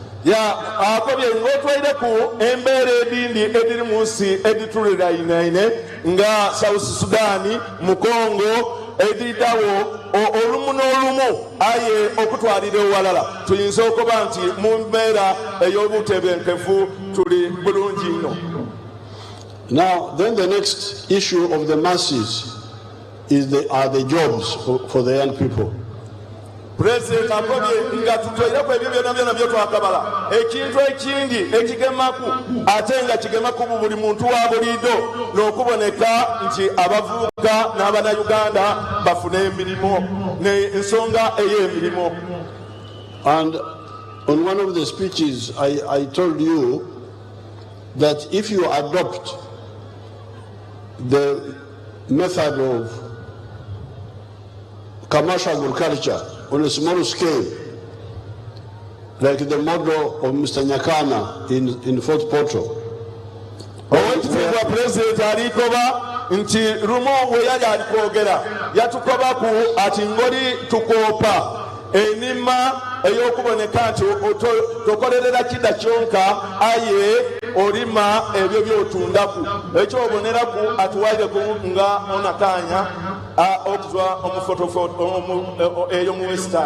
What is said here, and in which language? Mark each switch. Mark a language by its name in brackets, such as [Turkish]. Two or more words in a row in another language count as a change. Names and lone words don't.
[Tooro] akobye ng'otwaire ku embeera edindi ediri mu nsi edituliraine nga South Sudan mu Congo ediddawo olumu n'olumu aye okutwalira ewalala tuyinza okuba nti mu mbeera ey'obutebenkevu tuli bulungi nnyo. [English] Now, then the next issue of the masses are the jobs for the young people. [Tooro] President akobye nga tutwaireku ebyo byonna byotwakabala ekintu ekindi ekigemaku ate nga kigemaku buli muntu wa buliido n'okuboneka nti abavubuka n'Abannayuganda bafune emirimu n'ensonga ey'emirimu. [English] And on one of the speeches I told you that if you adopt the method of commercial agriculture on a small scale, like the model of Mr. Nyakana in Fort Portal. [Tooro] Owekitiibwa President alikoba nti lumu we yali alikwogera yatukobaku ati ngoli tukoopa enima ey'okuboneka nti tokolerera kida kyonka aye olima ebyo byotundaku ekyo oboneraku atuwaireku nga onakanya okuzwa omufotofoto eyo mu Western.